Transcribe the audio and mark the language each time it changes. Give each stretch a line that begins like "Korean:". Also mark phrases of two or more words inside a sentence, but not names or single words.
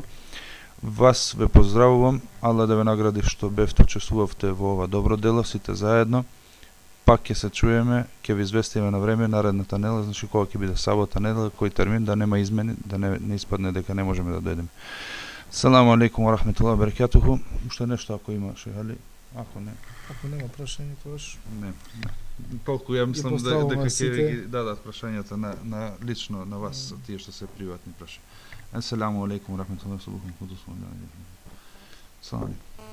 Macedonian: Вас ве поздравувам, Аллах да ве награди што бевте учествувавте во ова добро дело, сите заедно. Пак ќе се чуеме, ќе ви известиме на време наредната недела, значи кога ќе биде сабота недела, кој термин, да нема измени, да не испадне дека не можеме да дојдеме.
Arabic: السلام عليكم ورحمة الله وبركاته.
Macedonian: Уште нешто ако има, Шех Али? Ако не. Ако нема прашање, тогаш не. Толку ја мислам дека ќе ги дадат прашањата на лично на вас, тие што се приватни прашања.
Arabic: السلام عليكم ورحمة الله وبركاته.